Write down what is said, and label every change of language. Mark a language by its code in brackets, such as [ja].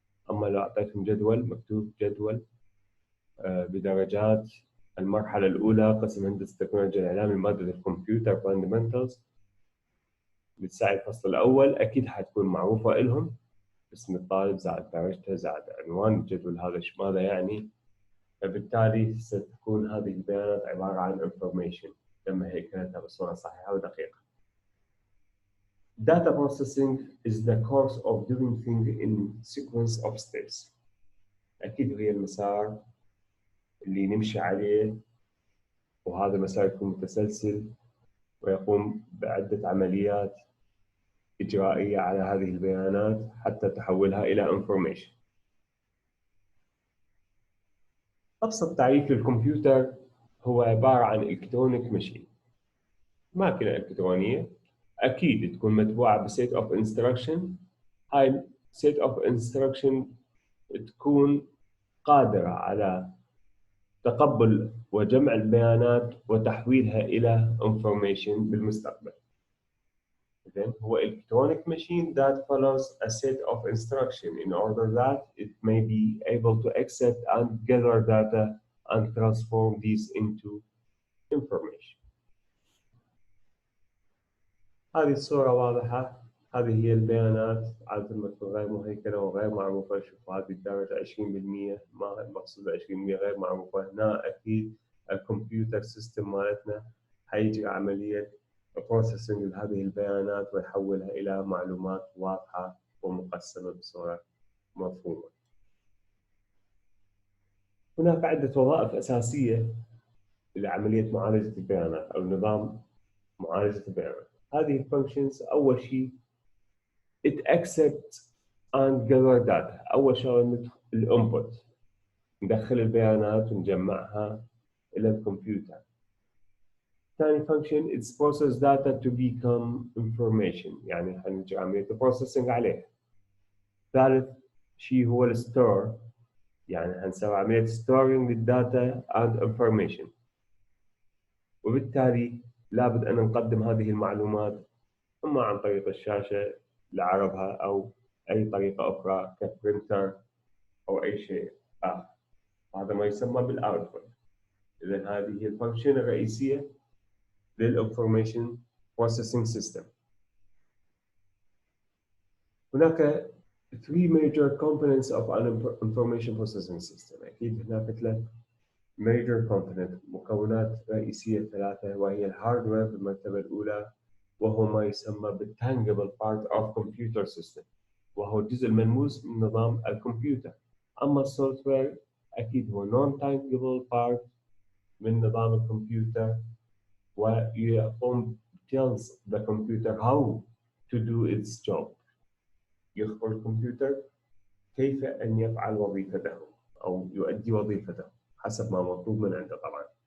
[ar] أما لو أعطيتهم جدول مكتوب جدول بدرجات المرحلة الأولى قسم هندسة تكنولوجيا الإعلام لمادة الكمبيوتر فاندمنتالز بتساعد الفصل الأول، أكيد حتكون معروفة لهم، اسم الطالب زائد درجته زائد عنوان الجدول هذا ماذا يعني، فبالتالي ستكون هذه البيانات عبارة عن information تم هيكلتها بصورة صحيحة ودقيقة. [en] Data processing is the course of doing things in sequence of steps. [ar] أكيد هي المسار اللي نمشي عليه، وهذا المسار يكون متسلسل ويقوم بعدة عمليات إجرائية على هذه البيانات حتى تحولها إلى information. أبسط تعريف للكمبيوتر هو عبارة عن إلكترونيك ماشين، ماكينة إلكترونية أكيد تكون متبوعة [en] بسيت of instruction. [ar] هاي [en] set of instruction [ar] تكون قادرة على تقبل وجمع البيانات وتحويلها إلى information بالمستقبل. إذن هو [en] electronic machine that follows a set of instructions in order that it may be able to accept and gather data and transform these into information. [ar] هذه الصورة واضحة، هذه هي البيانات عادة ما تكون غير مهيكلة وغير معروفة. شوفوا هذه الدرجة 20%، ما المقصود 20% غير معروفة. هنا أكيد الكمبيوتر سيستم مالتنا حيجري عملية بروسيسنج لهذه البيانات ويحولها إلى معلومات واضحة ومقسمة بصورة مفهومة. هناك عدة وظائف أساسية لعملية معالجة البيانات أو نظام معالجة البيانات. هذه الفانكشنز أول شيء [en] it accepts and gather data. [ar] أول شيء الانبوت، ندخل البيانات ونجمعها إلى الكمبيوتر. [en] ثاني function it's process data to become information، [ar] يعني حنجي عملية [en] processing عليه. [ar] ثالث شيء هو الستور، يعني حنسوي عملية storing للداتا [en] and information، [ar] وبالتالي لابد أن نقدم هذه المعلومات إما عن طريق الشاشة لعرضها أو أي طريقة أخرى كبرينتر أو أي شيء آخر. هذا ما يسمى بالأوتبوت. إذن هذه هي الفانكشن الرئيسية للإنفورميشن بروسيسنج سيستم. هناك [en] 3 major components of an information processing system. [ar] أكيد هناك 3 [en] major components، [ar] مكونات رئيسية 3، وهي الهاردوير في المرتبة الأولى، وهو ما يسمى بال [en] tangible part of computer system، [ar] وهو الجزء الملموس من نظام الكمبيوتر. أما السوفت وير أكيد هو [en] non-tangible part [ar] من نظام الكمبيوتر، ويقوم [en] tells the computer how to do its job. [ar] يخبر الكمبيوتر كيف أن يفعل وظيفته أو يؤدي وظيفته. حسب ما مطلوب من عنده طبعا.